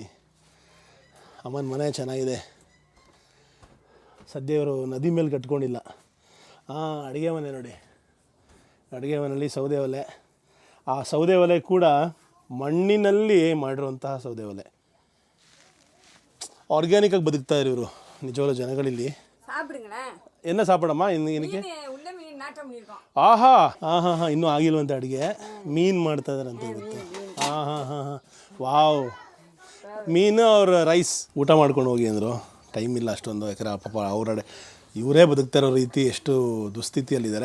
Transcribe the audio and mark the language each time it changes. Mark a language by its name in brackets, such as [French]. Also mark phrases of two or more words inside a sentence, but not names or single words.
[Kannada] ಅಮ್ಮನ ಮನೆ ಚೆನ್ನಾಗಿದೆ. ಸದ್ಯ ಇವರು ನದಿ ಮೇಲೆ ಕಟ್ಕೊಂಡಿಲ್ಲ. ಹಾಂ, ಅಡುಗೆ ಮನೆ ನೋಡಿ. ಅಡುಗೆ ಮನೆಯಲ್ಲಿ ಸೌದೆ ಒಲೆ. ಆ ಸೌದೆ ಒಲೆ ಕೂಡ ಮಣ್ಣಿನಲ್ಲಿ ಮಾಡಿರುವಂತಹ ಸೌದೆ ಒಲೆ. ಆರ್ಗ್ಯಾನಿಕಾಗಿ ಬದುಕ್ತಾಯಿದ್ರು ಇವರು ನಿಜವಾದ ಜನಗಳಿಲ್ಲಿ. [Tamil] என்ன சாப்பிடமா இன்னைக்கு? [Kannada] ಆಹಾ ಹಾಂ ಹಾಂ ಹಾಂ, ಇನ್ನೂ ಆಗಿಲ್ವಂತೆ ಅಡುಗೆ. ಮೀನು ಮಾಡ್ತಾ ಇದ್ದಾರೆ ಅಂತ ಇವತ್ತು. ಹಾಂ ಹಾಂ ಹಾಂ ಹಾಂ, ವಾವ್. ಮೀನು ಅವ್ರ ರೈಸ್ ಊಟ ಮಾಡ್ಕೊಂಡು ಹೋಗಿ ಅಂದರು. ಟೈಮ್ ಇಲ್ಲ ಅಷ್ಟೊಂದು, ಯಾಕಂದರೆ ಪಾಪ ಅವರಡೆ ಇವರೇ ಬದುಕ್ತಾ ಇರೋ ರೀತಿ ಎಷ್ಟು ದುಸ್ಥಿತಿಯಲ್ಲಿದ್ದಾರೆ.